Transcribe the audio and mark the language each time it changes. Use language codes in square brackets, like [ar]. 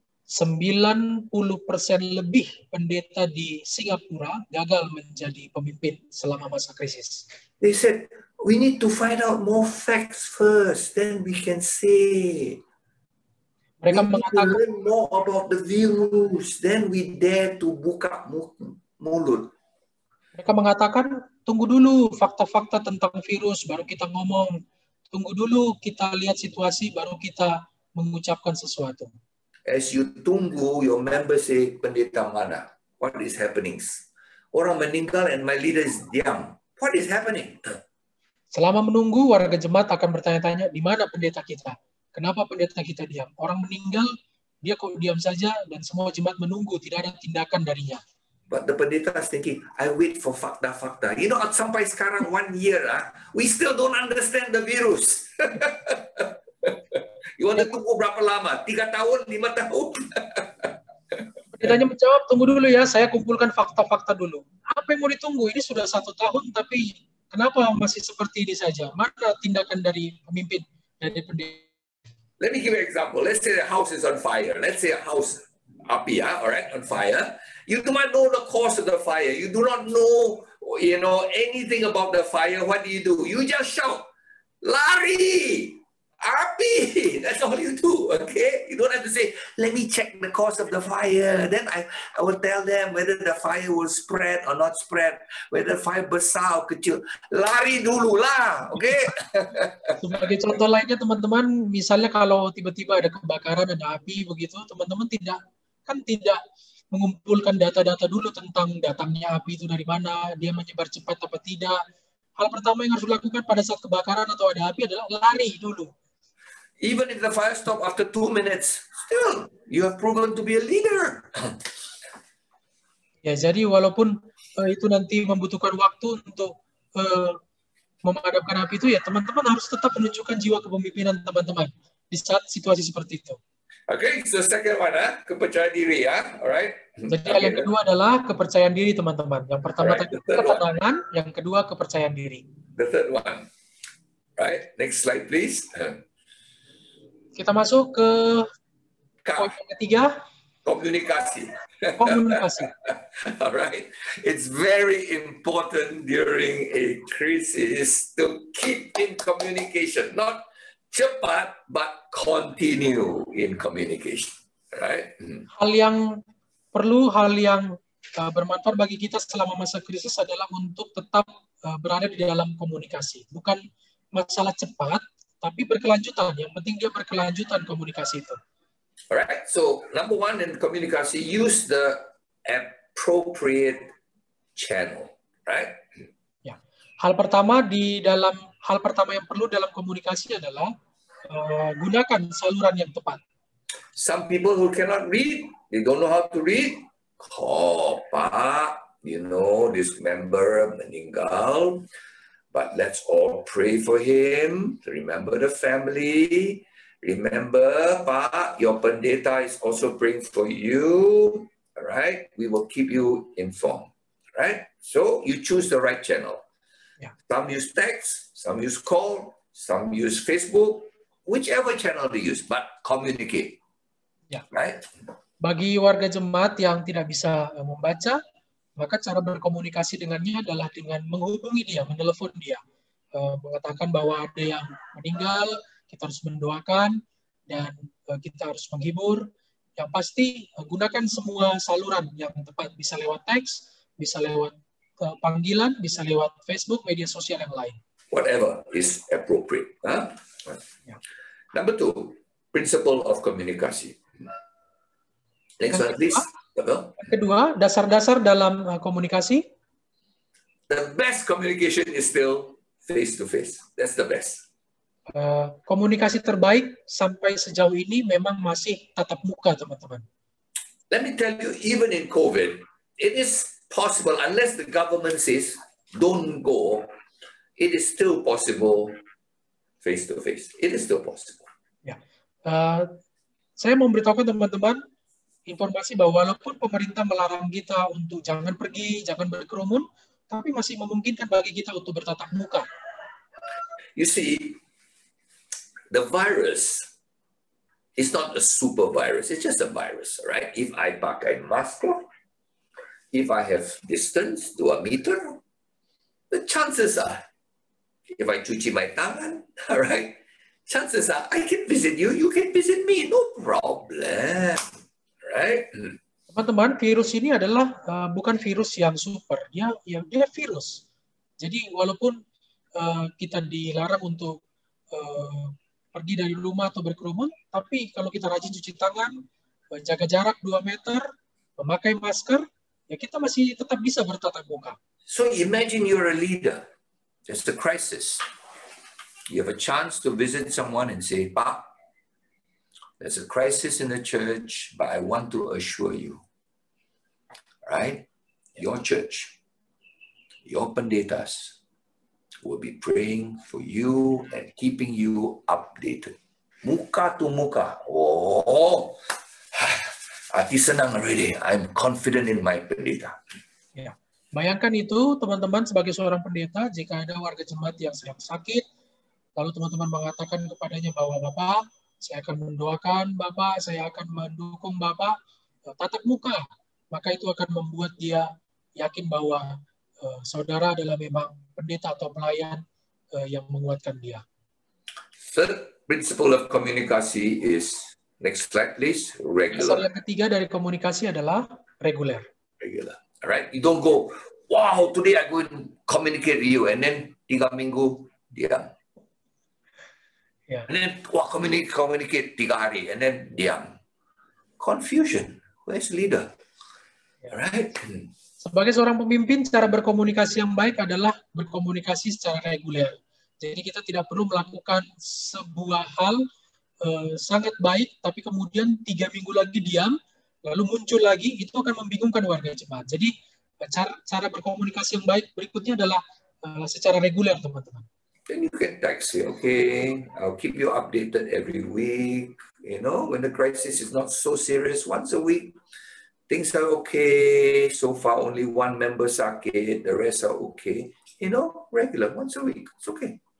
[id] 90% lebih pendeta di Singapura gagal menjadi pemimpin selama masa krisis. [en] They said, we need to find out more facts first, then we can say. [id] Mereka [en] We need to [id] mengatakan, [en] learn more about the virus. Then we dare to [id] buka mulut. mereka mengatakan, tunggu dulu fakta-fakta tentang virus, baru kita ngomong. Tunggu dulu kita lihat situasi, baru kita mengucapkan sesuatu. [en] As you [id] tunggu, [en] your members say, [id] pendeta mana? [en] What is happening? [id] Orang meninggal [en] and my leader is [id] diam. [en] What is happening? [id] Selama menunggu, warga jemaat akan bertanya-tanya, di mana pendeta kita? Kenapa pendeta kita diam? Orang meninggal, dia kok diam saja, dan semua jemaat menunggu, tidak ada tindakan darinya. [en] But the pendeta is thinking, I wait for fakta-fakta. You know, [id] sampai sekarang [en] 1 year, we still don't understand the virus. You want to [id] tunggu berapa lama? 3 tahun, 5 tahun? Pendetanya menjawab, tunggu dulu ya, saya kumpulkan fakta-fakta dulu. Apa yang mau ditunggu? Ini sudah 1 tahun, tapi kenapa masih seperti ini saja? Mana tindakan dari pemimpin, dari pendeta? [en] Let me give you an example. Let's say the house is on fire. Let's say a house, api, all right, on fire. You do not know the cause of the fire. You do not know, anything about the fire. What do? You just shout, [id] lari, api. [en] That's all you do, okay? You don't have to say, let me check the cause of the fire. Then I will tell them whether the fire will spread or not spread, whether fire [id] besar [en] or [id] kecil. Lari dulu lah, okay? Sebagai contoh lainnya, teman-teman, misalnya kalau tiba-tiba ada kebakaran, ada api, begitu, teman-teman tidak mengumpulkan data-data dulu tentang datangnya api itu dari mana, dia menyebar cepat atau tidak. Hal pertama yang harus dilakukan pada saat kebakaran atau ada api adalah lari dulu. [en] Even if the fire stop after 2 minutes, still you have proven to be a leader. [id] Ya, jadi walaupun itu nanti membutuhkan waktu untuk memadamkan api itu, ya teman-teman harus tetap menunjukkan jiwa kepemimpinan teman-teman di saat situasi seperti itu. [en] Okay, so second one, [id] kepercayaan diri, [en] alright. [id] Jadi hal yang kedua adalah kepercayaan diri teman-teman. Yang pertama tadi ketenangan, yang kedua kepercayaan diri. [en] The third one, right? Next slide, please. [id] Kita masuk ke poin yang ketiga, komunikasi. Komunikasi. [en] Alright, it's very important during a crisis to keep in communication, not cepat, but continue in communication, right? [id] Hal yang bermanfaat bagi kita selama masa krisis adalah untuk tetap berada di dalam komunikasi. Bukan masalah cepat, tapi berkelanjutan. Yang penting dia berkelanjutan komunikasi itu. [en] Alright, so number one in komunikasi, use the appropriate channel, right? [id] Ya. Hal pertama yang perlu dalam komunikasi adalah gunakan saluran yang tepat. [en] Some people who cannot read, they don't know how to read. Oh, Pak, this member [id] meninggal, [en] but let's all pray for him. Remember the family. Remember, Pak, your pendeta is also praying for you. All right, we will keep you informed. Right? So you choose the right channel. Yeah. Some use text, some use call, some use Facebook, whichever channel they use, but communicate. Yeah. Right? [id] Bagi warga jemaat yang tidak bisa membaca, maka cara berkomunikasi dengannya adalah dengan menghubungi dia, menelepon dia, mengatakan bahwa ada yang meninggal, kita harus mendoakan, dan kita harus menghibur. Yang pasti gunakan semua saluran yang tepat, bisa lewat teks, bisa lewat panggilan, bisa lewat Facebook, media sosial yang lain. [en] Whatever is appropriate. Huh? Yeah. Number 2, principle of komunikasi. Next one, please. [id] Kedua, dasar-dasar dalam komunikasi. [en] The best communication is still face-to-face. That's the best. [id] Komunikasi terbaik sampai sejauh ini memang masih tatap muka, teman-teman. [en] Let me tell you, even in COVID, it is possible, unless the government says, don't go, it is still possible face-to-face. It is still possible. [id] Ya. Saya mau memberitahukan teman-teman informasi bahwa walaupun pemerintah melarang kita untuk jangan pergi, jangan berkerumun, tapi masih memungkinkan bagi kita untuk bertatap muka. [en] You see, the virus is not a super virus. It's just a virus, right? If I [id] pakai masker, [en] if I have distance 2 meter, the chances are, if I [id] cuci [en] my [id] tangan, [en] all right, chances are I can visit you, you can visit me, no problem, right? [id] Teman-teman, virus ini adalah bukan virus yang super, dia virus. Jadi walaupun kita dilarang untuk pergi dari rumah atau berkerumun, tapi kalau kita rajin cuci tangan, menjaga jarak 2 meter, memakai masker, ya kita masih tetap bisa bertatap muka. [en] So imagine you're a leader, there's a crisis. You have a chance to visit someone and say, Pak, there's a crisis in the church, but I want to assure you, right? Your church, your pendetas will be praying for you and keeping you updated. [id] Muka [en] to [id] muka. Oh, hati senang [en] already. I'm confident in my pendeta. [id] Ya. Bayangkan itu, teman-teman, sebagai seorang pendeta, jika ada warga jemaat yang sedang sakit, lalu teman-teman mengatakan kepadanya bahwa Bapak, saya akan mendoakan Bapak, saya akan mendukung Bapak, tatap muka. Maka itu akan membuat dia yakin bahwa saudara adalah memang pendeta atau pelayan yang menguatkan dia. [en] Third principle of komunikasi is, next slide please, [id] Dasar [en] regular. [id] yang ketiga dari komunikasi adalah reguler. [en] Regular. All right? You don't go, wow, today I'm going to communicate with you, and then [id] 3 minggu, diam. Ya. [en] And then, wah, communicate [id] 3 hari, [en] and then [id] diam. [en] Confusion. Where's leader? All right? [id] Sebagai seorang pemimpin, cara berkomunikasi yang baik adalah berkomunikasi secara reguler. Jadi kita tidak perlu melakukan sebuah hal sangat baik, tapi kemudian 3 minggu lagi diam, lalu muncul lagi, itu akan membingungkan warga jemaat. Jadi cara berkomunikasi yang baik berikutnya adalah secara reguler, teman-teman. [en] Then you can text me, okay, I'll keep you updated every week. You know, when the crisis is not so serious, once a week, things are okay. So far, only 1 member [id] sakit, [en] the rest are okay. You know, regular, once a week, it's okay.